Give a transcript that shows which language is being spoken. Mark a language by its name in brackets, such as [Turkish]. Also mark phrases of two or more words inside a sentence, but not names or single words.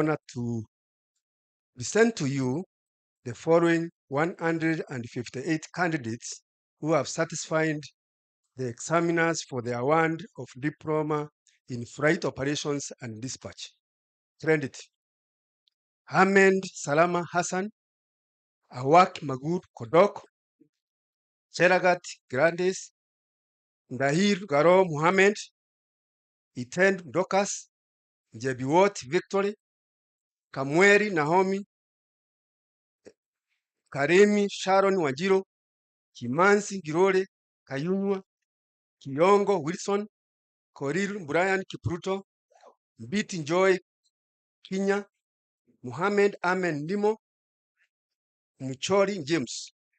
[English] honor to present to you the following 158 candidates who have satisfied the examiners for the award of Diploma in Flight Operations and Dispatch. Credit: Ahmed Salama Hassan, Awak Magud Kodok, Cheragat Grandes, Ndahir Garo Muhammad, Itend Dokas, Jebiwot Victory, Kamweri Naomi, Karemi Sharon Wajiro, Kimansi Girole Kayunwa, Kiyongo Wilson, Korir Brian Kipruto, Biti Joy Kinya, Muhammad Amen Limo, Muchori James,